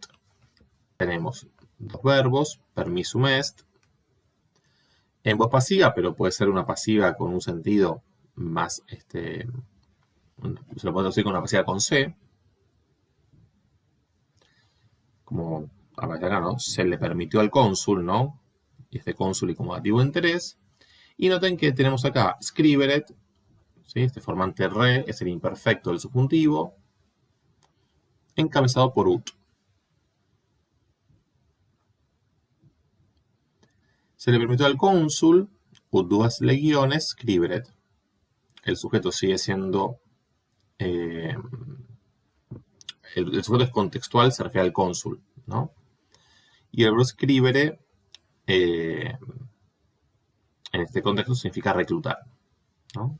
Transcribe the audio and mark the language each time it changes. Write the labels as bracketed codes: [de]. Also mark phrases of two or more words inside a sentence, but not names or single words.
[es] Tenemos dos verbos, [la] permissum est, [es] en voz pasiva, pero puede ser una pasiva con un sentido más, se lo puede traducir con una pasiva con C, como aparece acá, ¿no? Se le permitió al cónsul, ¿no? Y este cónsul y como dativo de interés. Y noten que tenemos acá scriberet, ¿sí? Este formante re es el imperfecto del subjuntivo, encabezado por ut. Se le permitió al cónsul, [la] ut duas legiones, scriberet. [es] El sujeto sigue siendo... el sujeto es contextual, se refiere al cónsul, ¿no? Y el verbo scribere, en este contexto, significa reclutar, ¿no?